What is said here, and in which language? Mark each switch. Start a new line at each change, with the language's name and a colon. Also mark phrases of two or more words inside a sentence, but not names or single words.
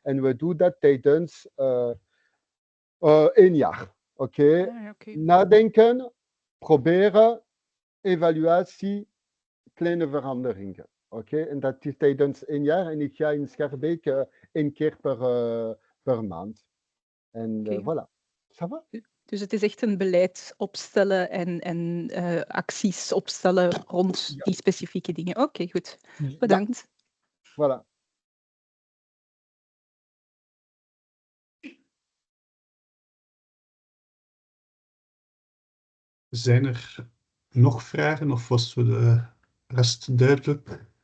Dutch: En we doen dat tijdens 1 jaar. Oké? Nadenken, proberen, evaluatie, kleine veranderingen. Oké? En dat is tijdens 1 jaar. En ik ga in Schaerbeek 1 keer per maand.
French: En voilà. Ça va?
Dutch: Dus het is echt een beleid opstellen en acties opstellen rond die specifieke dingen. Oké, goed. Bedankt. Ja. Voilà. Zijn er nog vragen of was voor de rest duidelijk?